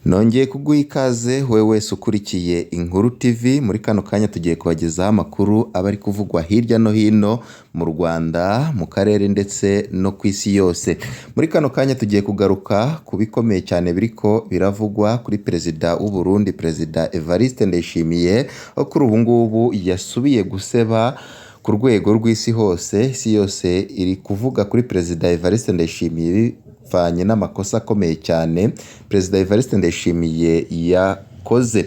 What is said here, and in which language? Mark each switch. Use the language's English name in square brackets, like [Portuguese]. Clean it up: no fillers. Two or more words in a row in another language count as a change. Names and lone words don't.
[Kinyarwanda] Nongeye kuguha ikaze wowe wese ukurikiye Inkuru TV, muri kano kanya tugiye kubagezaho amakuru aba ari kuvugwa hirya no hino mu Rwanda, mu karere ndetse no ku isi yose. Muri kano kanya tugiye kugaruka ku bikomeye cyane biriko biravugwa kuri Perezida w'u Burundi, Perezida Evariste Ndayishimiye, aho kuri ubu ngubu yasubiye guseba ku rwego rw'isi hose. Isi yose iri kuvuga kuri Perezida Evariste Ndayishimiye bivanye n'amakosa akomeye cyane Perezida Evariste Ndayishimiye yakoze.